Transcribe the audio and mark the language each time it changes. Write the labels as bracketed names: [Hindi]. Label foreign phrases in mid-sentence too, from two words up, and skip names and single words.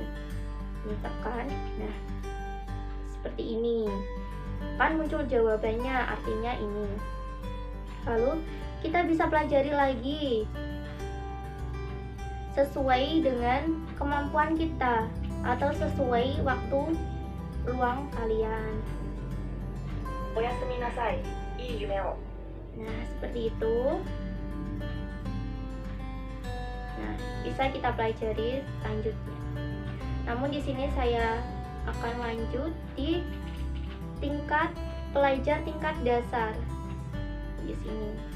[Indonesian] Ini tekan. Nah, seperti ini. Kan muncul jawabannya, artinya ini. Lalu kita bisa pelajari lagi sesuai dengan kemampuan kita atau sesuai waktu luang kalian. [Japanese] おやすみなさい。いい夢を。 [Indonesian] Nah, seperti itu. Nah, bisa kita pelajari selanjutnya. Namun di sini saya akan lanjut di tingkat pelajar tingkat dasar. Di sini.